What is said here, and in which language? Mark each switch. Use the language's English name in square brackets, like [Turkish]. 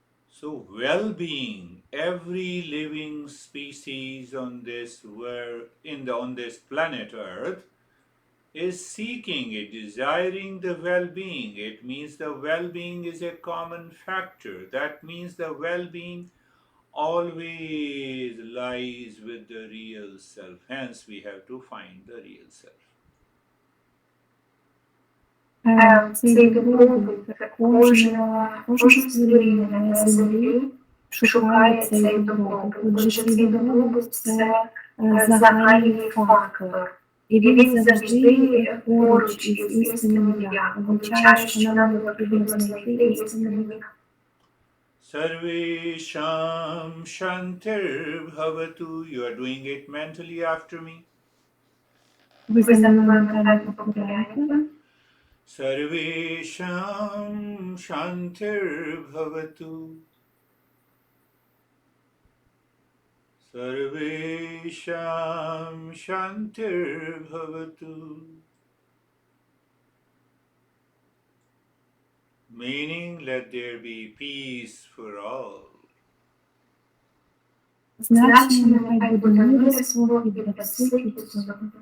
[English] So, well-being, every living species on this on this planet Earth is seeking it, desiring the well-being. It means the well-being is a common factor. That means the well-being always lies with the real self. Hence, we have to find the real self. [Ukrainian] Цей добробут кожне створіння на землі шукає цей добробут. Отже, цей добробут – це загальний фактор. І він завжди поруч із істинним я. Означає, що нам необхідно знайти істинне я. [Sanskrit] Sarvesham Shantir Bhavatu. [English] You are doing it mentally after me. [Ukrainian] Ви за мною ментально повторяєте. [Sanskrit] Sarvesham Shantir Bhavatu. Sarvesham Shantir Bhavatu. [English] Meaning, let there be peace for all. [Ukrainian] Значення нехай буде мир і спокій для всіх і всього.